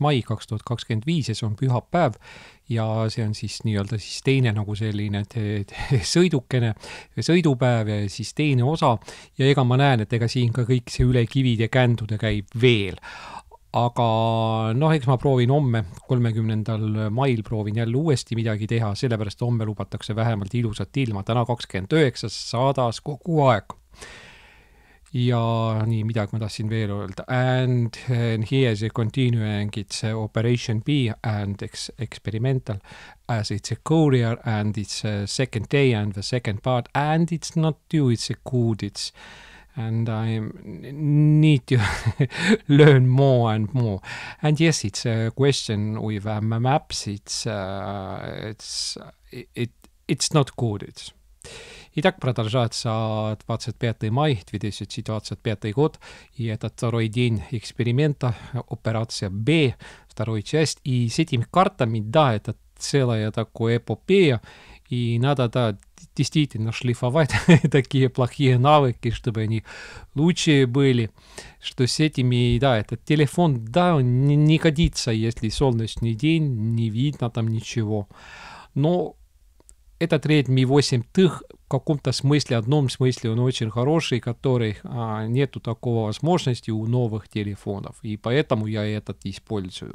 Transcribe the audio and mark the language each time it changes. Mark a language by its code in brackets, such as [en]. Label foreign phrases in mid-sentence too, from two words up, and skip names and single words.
[et] mai 2025 ja see on pühapäev ja see on siis nii-öelda siis teine nagu selline sõidukene sõidupäev ja siis teine osa ja ega ma näen, et ega siin ka kõik see üle kivide kändude käib veel. Aga eks ma proovin homme 30. mail proovin jälle uuesti midagi teha, sellepärast homme lubatakse vähemalt ilusat ilma, täna 29 sadas kogu aeg. Ja nii midagi ma tahtsin veel öelda. [en] And here is a continuing, it's Operation B and experimental as it's a courier and it's a second day and the second part and it's not due, it's a good, it's and I need to learn more and more. And yes, it's a question with maps, it's not good, [ru] Итак, продолжается 25 мая 2025 год, и это второй день эксперимента, операция Б, второй часть, и с этими картами, да, это целая такая эпопея, и надо, да, действительно шлифовать такие плохие навыки, чтобы они лучше были, что с этими, да, этот телефон, да, он не годится, если солнечный день, не видно там ничего, но этот Redmi 8T в каком-то смысле, одном смысле он очень хороший, который нету такого возможности у новых телефонов, и поэтому я этот использую.